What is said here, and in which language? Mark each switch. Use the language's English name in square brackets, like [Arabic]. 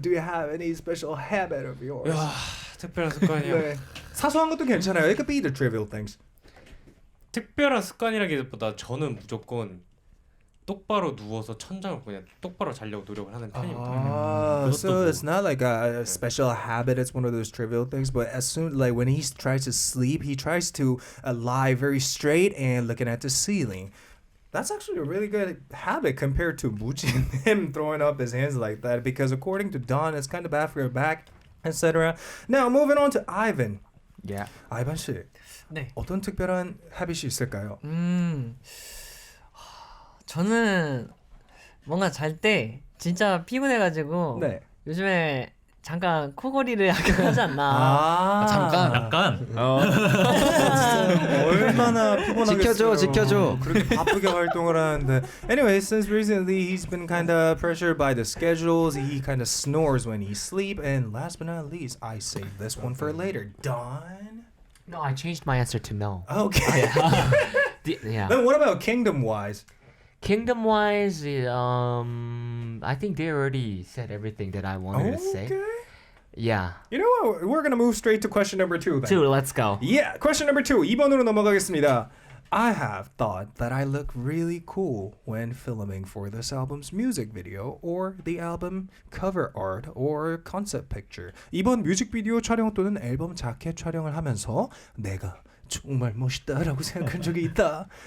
[English] Do you have any special habit of yours? [Korean] 야, 특별한 습관이요. 네. 사소한 것도 괜찮아요. [English] It could be the trivial things. [Korean] 특별한 습관이라기보다 저는 무조건 똑바로 누워서 천장을 그냥 똑바로 자려고 노력을 하는 편입니다. [English] So it's not like a special habit. It's one of those trivial things. But as soon like when he tries to sleep, he tries to lie very straight and looking at the ceiling. That's actually a really good habit compared to Mujin, him throwing up his hands like that. Because according to Don, it's kind of bad for your back, etc. Now moving on to Ivan. Yeah. [Korean] Ivan 씨, 네. 어떤 특별한 habit이 있을까요? 저는 뭔가 잘 때 진짜 피곤해가지고 네. 요즘에 잠깐 코골이를 약간 하지 않나. 잠깐. 약간 얼마나 피곤하겠어요. 지켜줘. 그렇게 바쁘게 활동을 하는데. [English] Anyway, since recently he's been kind of pressured by the schedules, he kind of snores when he sleep. And last but not least, I saved this one for later. Don? No, I changed my answer to no. Okay. Yeah. Then what about kingdom-wise? Kingdom-wise, I think they already said everything that I wanted to say. Okay. Yeah. You know what? We're gonna move straight to question number 2 then. 2, let's go. Yeah, question number 2. [Korean] 2번으로 넘어가겠습니다. [English] I have thought that I look really cool when filming for this album's music video or the album cover art or concept picture. [Korean] 이번 뮤직비디오 촬영 또는 앨범 자켓 촬영을 하면서 내가 정말 멋있다라고 생각한 적이 있다.